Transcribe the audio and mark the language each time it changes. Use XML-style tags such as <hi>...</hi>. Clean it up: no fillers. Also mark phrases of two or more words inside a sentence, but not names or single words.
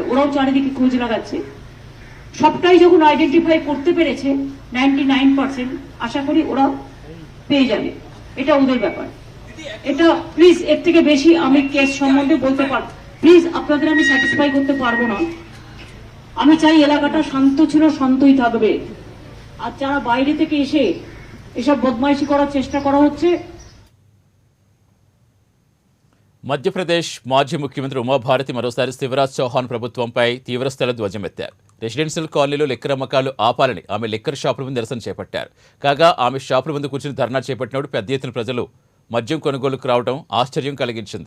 <bn>ওরাও চারিদিকে খোঁজ লাগাচ্ছে, সবটাই যখন আইডেন্টিফাই করতে পেরেছে 99%, আশা করি ওরা পেয়ে যাবে, এটা ওদের ব্যাপার। এটা প্লিজ এর থেকে বেশি আমি কেস সম্বন্ধে বলতে পারবো, প্লিজ আপনাদের আমি স্যাটিসফাই করতে পারবো না। আমি চাই এলাকাটা শান্ত ছিল, শান্তই থাকবে। আর যারা বাইরে থেকে এসে এসব বদমাইশি করার চেষ্টা করা হচ্ছে।</bn> <te>మధ్యప్రదేశ్ మాజీ ముఖ్యమంత్రి ఉమాభారతి మరోసారి శివరాజ్ చౌహాన్ ప్రభుత్వంపై తీవ్రస్థాయిలో ధ్వజమెత్తారు. రెసిడెన్షియల్ కాలనీలో లిక్కర్ అమ్మకాలు ఆపాలని ఆమె లిక్కర్ షాపుల ముందు నిరసన చేపట్టారు. కాగా ఆమె షాపుల ముందు కూర్చుని ధర్నా చేపట్టినప్పుడు పెద్ద ఎత్తున ప్రజలు మద్యం కొనుగోలుకు రావడం ఆశ్చర్యం కలిగించింది.</te>